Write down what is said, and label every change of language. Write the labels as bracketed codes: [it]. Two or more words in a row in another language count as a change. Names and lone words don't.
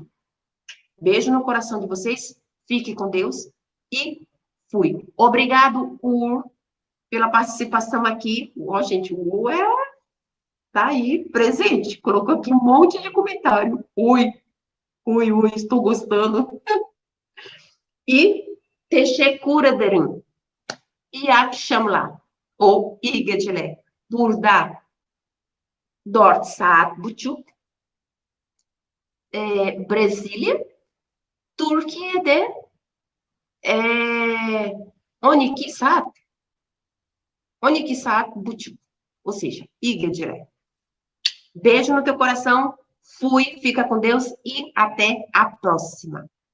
[pt] Beijo no coração de vocês, fique com Deus e fui. Obrigado, pela participação aqui. Ó, gente, o U tá aí, presente. Colocou aqui um monte de comentário. Ui, ui, ui, estou gostando. E [tr] teşekkür ederim. İyi akşamlar. Ou iyi geceler. Burada 4,5 saat. Brasília. Türkiye'de 12 saat. 12,5 saat. [pt] Ou seja, Iga direto. Beijo no teu coração. Fui, fica com Deus e até a próxima.